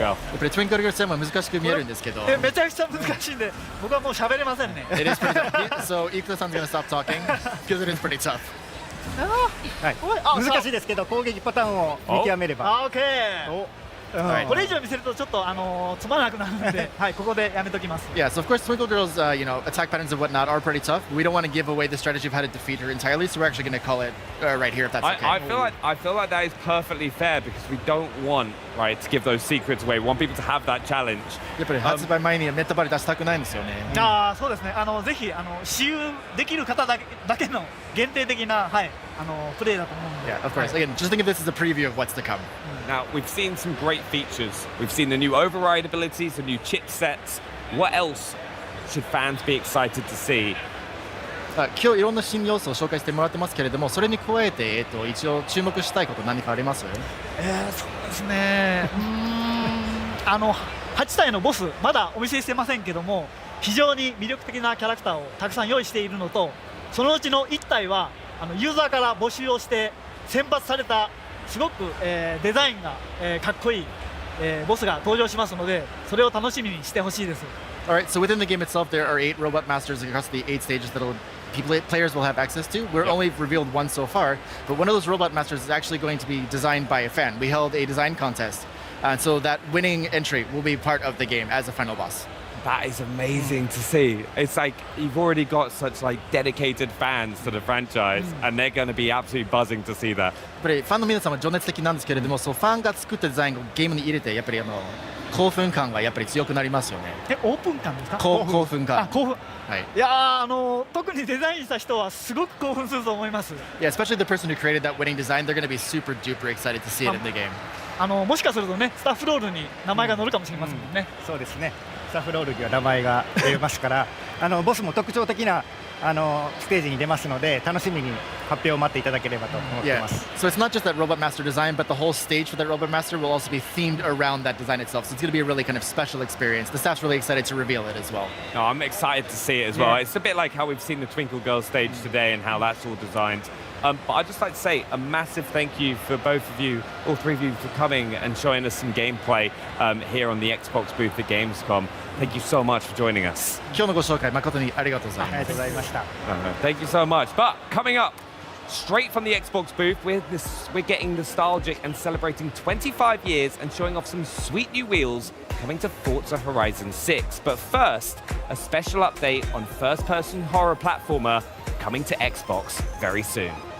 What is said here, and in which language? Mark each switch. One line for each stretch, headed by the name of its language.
Japanese: やっぱり Twinkle Girl 戦は難しく見えるんですけど。めちゃくちゃ難しいんで、僕はもう喋れませんね。
English: It is pretty tough. So Ikuta-san's gonna stop talking because it is pretty tough.
Japanese: 難しいですけど攻撃パターンを見極めれば。これ以上見せるとちょっとつまらなくなるので、はい、ここでやめときます。
English: Yeah, so of course Twinkle Girl's attack patterns and whatnot are pretty tough. We don't want to give away the strategy of how to defeat her entirely, so we're actually going to call it right here if that's okay. I feel like that is perfectly fair because we don't want to give those secrets away. We want people to have that challenge.
Japanese: やっぱり発売前にネタバレ出したくないんですよね。そうですね。ぜひ私有できる方だけの限定的なプレイだと思うんで。
English: Yeah, of course. Again, just think of this as a preview of what's to come. Now, we've seen some great features. We've seen the new override abilities, the new chipsets. What else should fans be excited to see?
Japanese: 今日いろんな新要素を紹介してもらってますけれども、それに加えて、一応注目したいこと何かあります？そうですね。 8体のボスまだお見せしてませんけども、非常に魅力的なキャラクターをたくさん用意しているのと、そのうちの1体はユーザーから募集をして選抜されたすごく、デザインが、かっこいいボスが登場しますので、それを楽しみにしてほしいです。
English: Alright, so within the game itself, there are 8 robot masters across the 8 stages that players will have access to. We're only revealed one so far, but one of those robot masters is actually going to be designed by a fan. We held a design contest, and so that winning entry will be part of the game as a final boss. That is amazing to see. It's like you've already got such like dedicated fans to the franchise, and they're going to be absolutely buzzing to see that.
Japanese: やっぱりファンの皆さんは情熱的なんですけれども、そうファンが作ったデザインをゲームに入れて、やっぱり興奮感がやっぱり強くなりますよね。オープン感ですか？興奮感。興奮。はい。いや特にデザインした人はすごく興奮すると思います。
English: Yeah, especially the person who created that winning design, they're going to be super duper excited to see it in the game.
Japanese: もしかするとね、スタッフロールに名前が載るかもしれませんもんね。そうですね。スタッフロールには名前が出ますから、ボスも特徴的なステージに出ますので、楽しみに発表を待っていただければと思っています。
English: So it's not just that Robot Master design, but the whole stage for that Robot Master will also be themed around that design itself. So it's going to be a really kind of special experience. The staff's really excited to reveal it as well. No, I'm excited to see it as well. It's a bit like how we've seen the Twinkle Girls stage today and how that's all designed. But I'd just like to say a massive thank you for both of you, all three of you, for coming and showing us some gameplay here on the Xbox booth at Gamescom. Thank you so much for joining us.
Japanese: 今日のご紹介誠にありがとうございます。ありがとうございました。
English: Thank you so much. But coming up, straight from the Xbox booth, we're getting nostalgic and celebrating 25 years and showing off some sweet new wheels coming to Forza Horizon 6. But first, a special update on first-person horror platformer coming to Xbox very soon.